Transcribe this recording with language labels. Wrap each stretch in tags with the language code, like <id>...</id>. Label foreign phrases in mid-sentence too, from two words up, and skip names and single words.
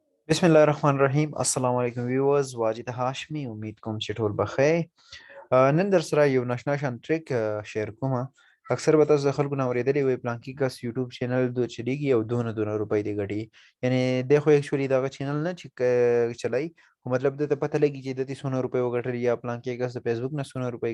<ar>بسم الله الرحمن الرحيم السلام عليكم</ar> <ps>ویورز واجد هاشمي امید کوم چې ټول بخیر نن در سره یو ناشنا شان ټریک شیر کوم اکثر به تاسو د خلکو نه اورېدلی وي پلانکي کس یوټیوب چینل دو چلیږي او دونه روپۍ دی ګټي یعنی د خو ایکچولی دغه چینل نه چې چلای خو مطلب د ته پته لګي چې د 100 روپۍ وګټل یا پلانکي کس د فیسبوک نه 100 روپۍ</ps>